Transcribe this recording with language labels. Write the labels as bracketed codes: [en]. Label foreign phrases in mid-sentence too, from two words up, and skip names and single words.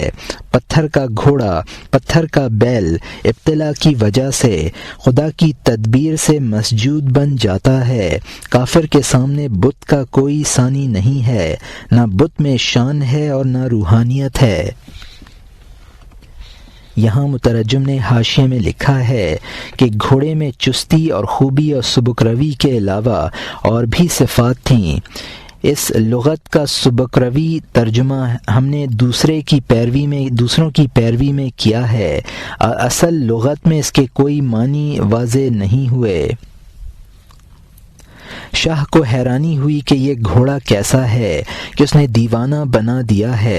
[ur] پتھر کا گھوڑا، پتھر کا بیل ابتلا کی وجہ سے خدا کی تدبیر سے مسجود بن جاتا ہے۔ کافر کے سامنے بت کا کوئی ثانی نہیں ہے، نہ بت میں شان ہے اور نہ روحانیت ہے۔ یہاں مترجم نے حاشیے میں لکھا ہے کہ گھوڑے میں چستی اور خوبی اور سبک روی کے علاوہ اور بھی صفات تھیں۔ اس لغت کا سبک روی ترجمہ ہم نے دوسروں کی پیروی میں کیا ہے، اصل لغت میں اس کے کوئی معنی واضح نہیں ہوئے۔ شاہ کو حیرانی ہوئی کہ یہ گھوڑا کیسا ہے کہ اس نے دیوانہ بنا دیا ہے۔